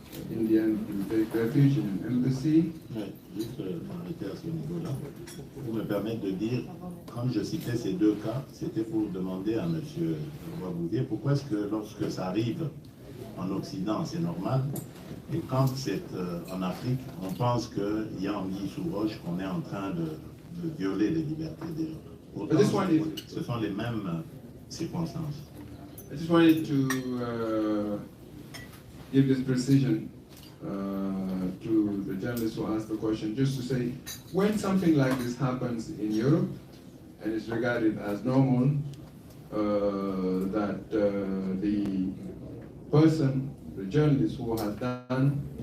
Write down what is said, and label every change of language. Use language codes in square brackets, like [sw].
[en] Indian to take refuge in an embassy. [fr] Ouais, juste m'arrêter à ce niveau-là. Pour me permettre de dire, quand je citais ces deux cas, c'était pour demander à M. Bouvier pourquoi est-ce que lorsque ça arrive en Occident, c'est normal, et quand c'est en Afrique, on pense qu'il y a anguille sous roche, qu'on est en train de violer les libertés des gens. Pourtant, ce sont les mêmes circonstances. [en] I just wanted to give this precision to the journalist who asked the question, just to say, when something like this happens in Europe, and is regarded as normal, that the person, the journalist who has done